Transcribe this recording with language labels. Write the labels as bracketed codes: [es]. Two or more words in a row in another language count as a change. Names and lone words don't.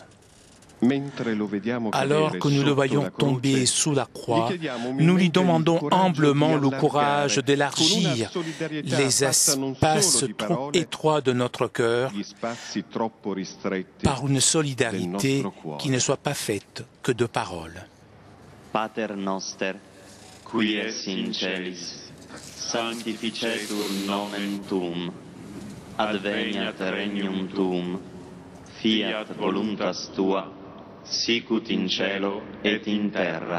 [fr] Alors que nous le voyons tomber sous la croix, nous lui demandons humblement le courage d'élargir les espaces trop étroits de notre cœur par une solidarité qui ne soit pas faite que de paroles. [la] Pater noster, qui es in celis, sanctificetur nomen tuum, adveniat regnum tuum, fiat voluntas tua, sicut in cielo et in terra.